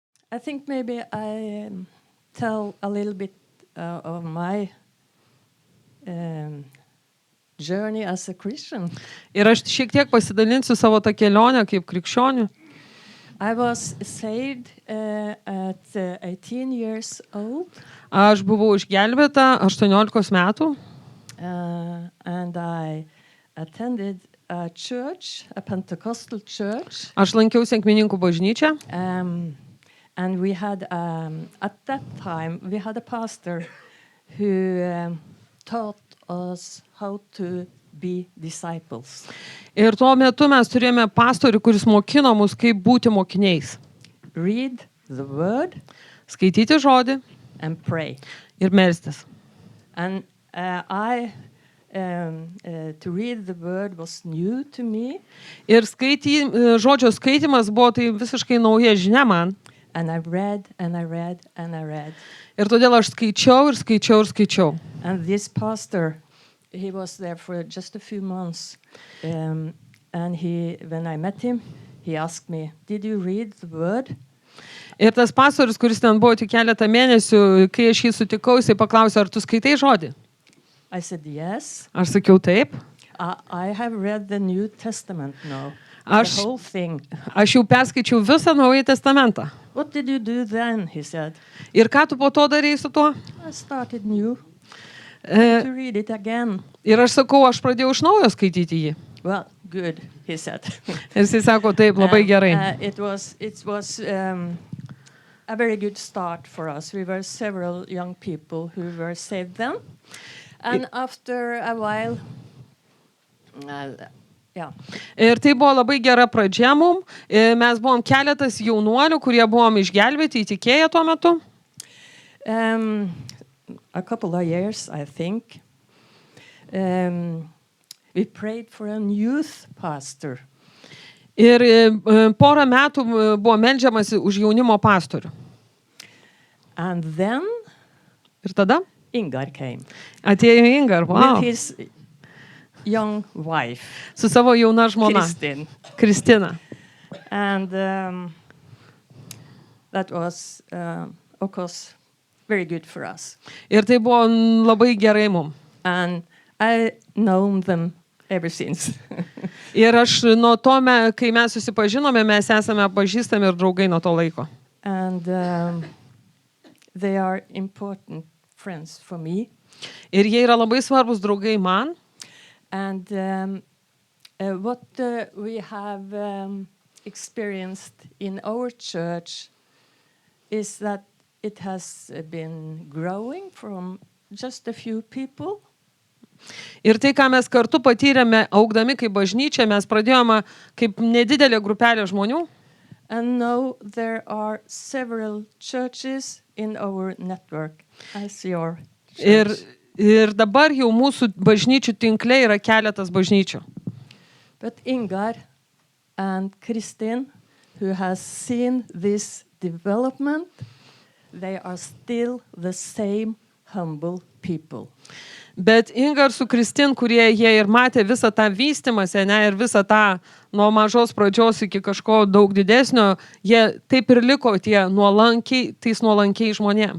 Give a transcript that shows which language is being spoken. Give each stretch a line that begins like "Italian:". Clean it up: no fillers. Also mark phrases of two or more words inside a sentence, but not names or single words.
English: I think maybe I tell a little bit of my journey as a Christian.
Lithuanian: Ir aš šiek tiek pasidalinsiu savo tą kelionę kaip krikščionių.
English: I was saved at 18 years old.
Lithuanian: Aš buvau išgelbėta 18 metų.
English: And I attended a church, a Pentecostal church.
Lithuanian: Aš lankiausi Akmenininkų bažnyčią.
English: And we had, at that time, we had a pastor who taught us how to be disciples.
Lithuanian: Ir tuo metu mes turėjome pastorių, kuris mokino mus, kaip būti mokiniais.
English: Read the word.
Lithuanian: Skaityti žodį.
English: And pray.
Lithuanian: Ir melstis.
English: And to read the word was new to me.
Lithuanian: Ir žodžio skaitimas buvo tai visiškai nauja žinia man.
English: And I read, and I read, and I read.
Lithuanian: Ir todėl aš skaičiau.
English: And this pastor, he was there for just a few months. And when I met him, he asked me, "Did you read the word?"
Lithuanian: Ir tas pastorius, kuris ten buvo tik keletą mėnesių, kai aš jį sutikau, jisai paklausė, ar tu skaitai žodį?
English: I said, "Yes."
Lithuanian: Aš sakiau taip.
English: I have read the New Testament now. The whole thing.
Lithuanian: Aš jau perskaičiau visą Naująjį testamentą.
English: What did you do then? He said.
Lithuanian: Ir ką tu po to darei su tuo?
English: I started new to read it again.
Lithuanian: Ir aš sakau, aš pradėjau iš naujo skaityti jį.
English: Well, good, he said.
Lithuanian: Ir jisai sako, taip, labai gerai.
English: It was a very good start for us. We were several young people who were saved then. And after a while,
Lithuanian: Ir tai buvo labai gera pradžia mum. Mes buvom keletas jaunuolių, kurie buvom išgelbėti, įtikėję tuo metu.
English: A couple of years, I think. We prayed for a youth pastor.
Lithuanian: Ir porą metų buvo meldžiamasi už jaunimo pastorių.
English: And then
Lithuanian: Ir tada
English: Ingar came.
Lithuanian: Atėjo Ingar,
English: wow. With his young wife.
Lithuanian: Su savo jauna žmona. Kristina.
English: And that was, of course, very good for us.
Lithuanian: Ir tai buvo labai gerai mum.
English: And I known them ever since.
Lithuanian: Ir aš nuo to, kai mes susipažinome, mes esame pažįstami ir draugai nuo to laiko.
English: And they are important friends for me.
Lithuanian: Ir jie yra labai svarbus draugai man.
English: And what we have experienced in our church is that it has been growing from just a few people.
Lithuanian: Ir tai, ką mes kartu patyrėme, augdami kaip bažnyčia, mes pradėjome kaip nedidelė grupelė žmonių.
English: And now there are several churches in our network as your church.
Lithuanian: Ir dabar jau mūsų bažnyčių tinkle yra keletas bažnyčių.
English: But Ingar and Kristin, who has seen this development, they are still the same humble people.
Lithuanian: Bet Ingar su Kristin, kurie jie ir matė visą tą vystymąsi, ir visą tą nuo mažos pradžios iki kažko daug didesnio, jie taip ir liko tais nuolankiai žmonėm.